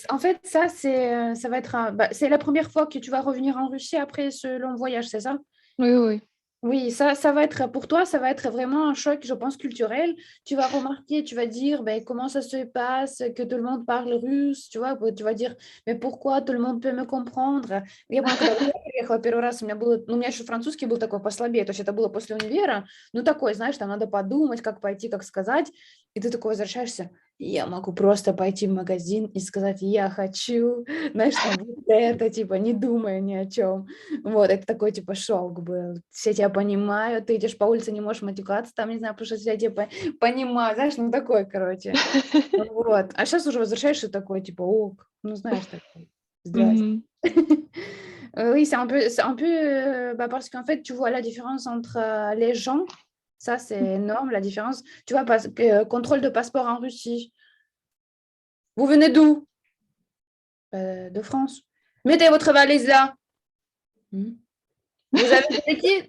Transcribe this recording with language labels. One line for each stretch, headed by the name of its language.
French: en fait, ça, ça va être bah, c'est la première fois que tu vas revenir en Russie après ce long voyage, c'est ça? Oui. Oui, ça va être pour toi, ça va être vraiment un choc, je pense, culturel. Tu vas remarquer, tu vas dire ben, comment ça se passe, que tout le monde parle russe, tu vois, tu vas dire, mais pourquoi tout le monde peut me comprendre?
Russian: Я помню, когда я приехала первый раз, у меня было, ну, у меня еще французский был такой послабее, то есть это было после универа, ну, такой, знаешь, там надо подумать, как пойти, как сказать, и ты такой возвращаешься, я могу просто пойти в магазин и сказать, я хочу, знаешь, там вот это, типа, не думая ни о чем. Вот, это такой, типа, шок был. Все тебя понимают, ты идешь по улице, не можешь матюкаться, там, не знаю, потому что все тебя понимают, знаешь, ну, такой, короче. Вот. А сейчас уже возвращаешься такой, типа, ок, ну, знаешь, такой, здрасте. Mhm.
French: Oui, c'est un peu bah, parce qu'en fait, tu vois la différence entre les gens, ça, c'est énorme, la différence. Tu vois, contrôle de passeport en Russie. Vous venez d'où? De France. Mettez votre valise là. Hmm. Vous avez des liquides?